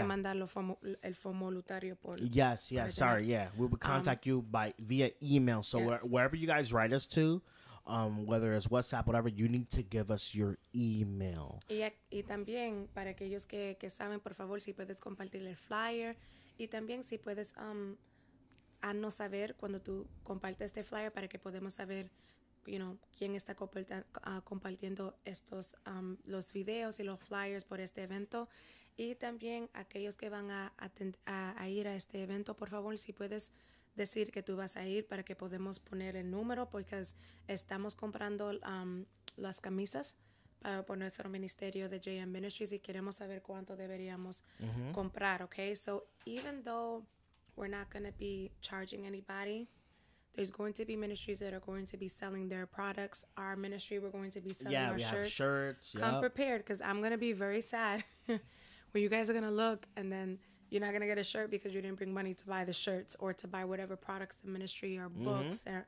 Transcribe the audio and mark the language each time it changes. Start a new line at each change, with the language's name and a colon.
Spanish: que mandarlo el formulario por...
English: Yes, sorry, yeah. We would contact you via email. So Yes. wherever you guys write us to, whether it's WhatsApp, whatever, you need to give us your email.
Spanish: Y también, para aquellos que saben, por favor, si puedes compartir el flyer. Y también si puedes haznos saber cuando tú compartes este flyer para que podamos saber, quién está compartiendo estos los videos y los flyers por este evento. Y también aquellos que van a ir a este evento, por favor, si puedes decir que tú vas a ir para que podamos poner el número, porque estamos comprando las camisas por nuestro ministerio de JM Ministries y queremos saber cuánto deberíamos comprar, okay?
English: So even though we're not going to be charging anybody, there's going to be ministries that are going to be selling their products. Our ministry, we're going to be selling our we shirts. have shirts. Come prepared, because I'm going to be very sad when you guys are going to look and then you're not going to get a shirt because you didn't bring money to buy the shirts or to buy whatever products the ministry or books.